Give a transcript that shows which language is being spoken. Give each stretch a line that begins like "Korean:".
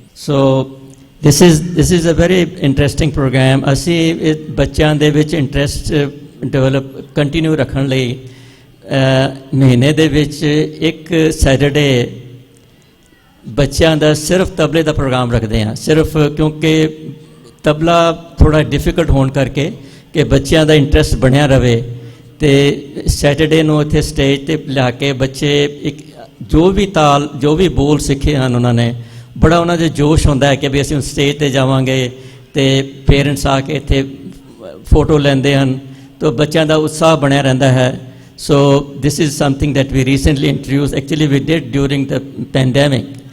English: So this is a very interesting program.
Punjabi: ਅਸੀਂ ਬੱਚਿਆਂ ਦੇ ਵਿੱਚ ਇੰਟਰਸਟ ਡਿਵੈਲਪ ਕੰਟੀਨਿਊ ਰੱਖਣ ਲਈ ਮਹੀਨੇ ਦੇ ਵਿੱਚ ਇੱਕ ਸੈਟਰਡੇ ਬੱਚਿਆਂ ਦਾ ਸਿਰਫ ਤਬਲੇ ਦਾ ਪ੍ਰੋਗਰਾਮ ਰੱਖਦੇ ਹਾਂ, ਸਿਰਫ ਕਿਉਂਕਿ ਤਬਲਾ ਥੋੜਾ ਡਿਫਿਕਲਟ ਹੋਣ ਕਰਕੇ ਕਿ ਬੱਚਿਆਂ ਦਾ ਇੰਟਰਸਟ ਬਣਿਆ ਰਵੇ, ਤੇ ਸੈਟਰਡੇ ਨੂੰ ਇੱਥੇ ਸਟੇਜ ਤੇ ਲਿਆ ਕੇ ਬੱਚੇ ਇੱਕ ਜੋ ਵੀ ਤਾਲ ਜੋ ਵੀ ਬੋਲ ਸਿੱਖੇ ਹਨ ਉਹਨਾਂ ਨੇ, ਬੜਾ ਉਹਨਾਂ ਦੇ ਜੋਸ਼ ਹੁੰਦਾ ਹੈ ਕਿ ਵੀ ਅਸੀਂ ਸਟੇਜ ਤੇ ਜਾਵਾਂਗੇ ਤੇ ਪੇਰੈਂਟਸ ਆ ਕੇ ਇੱਥੇ ਫੋਟੋ ਲੈਂਦੇ ਹਨ, ਤਾਂ ਬੱਚਿਆਂ ਦਾ ਉਤਸ਼ਾਹ ਬਣਿਆ ਰਹਿੰਦਾ ਹੈ.
English: So this is something that we recently introduced. Actually we did during the pandemic.